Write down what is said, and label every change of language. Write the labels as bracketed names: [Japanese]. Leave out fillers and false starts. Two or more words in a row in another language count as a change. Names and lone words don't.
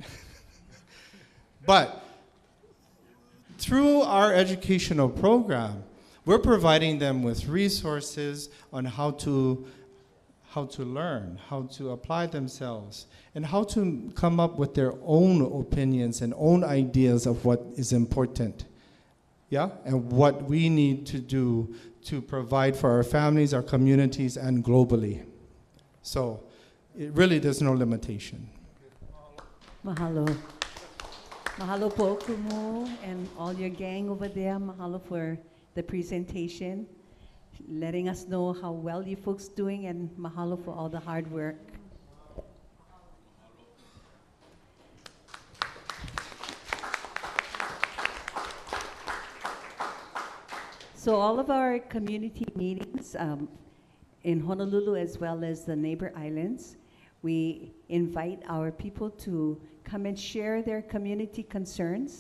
[English] But through our educational program, we're providing them with resources on how to learn, how to apply themselves, and how to come up with their own opinions and own ideas of what is important. Yeah? And what we need to do to provide for our families, our communities, and globally. So there's no limitation. [Hawaiian] Mahalo. Mahalo [English] po Kumu and all your gang over there. Mahalo for the presentation, letting us know how well you folks doing, and mahalo for all the hard work. So all of our community meetings in Honolulu as well as the neighbor islands, we invite our people to come and share their community concerns.